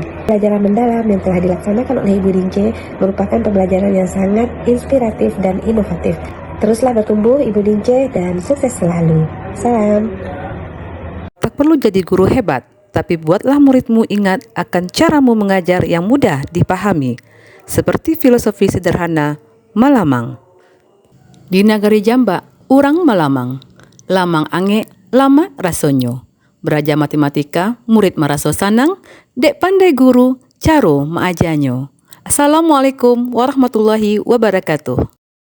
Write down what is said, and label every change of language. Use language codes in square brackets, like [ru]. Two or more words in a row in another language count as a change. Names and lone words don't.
[id] Pembelajaran mendalam yang telah dilaksanakan oleh Ibu Dince merupakan pembelajaran yang sangat inspiratif dan inovatif. Teruslah bertumbuh Ibu Dince dan sukses selalu. Salam. Tak perlu jadi guru hebat, tapi buatlah muridmu ingat akan caramu mengajar yang mudah dipahami, seperti filosofi sederhana Malamang. [min] Di Nagari Jamba, urang Malamang, lamang ange, lama rasonyo. Beraja matematika, murid maraso sanang, dek pandai guru, caro maajanyo. [ar] السلام عليكم ورحمة الله وبركاته.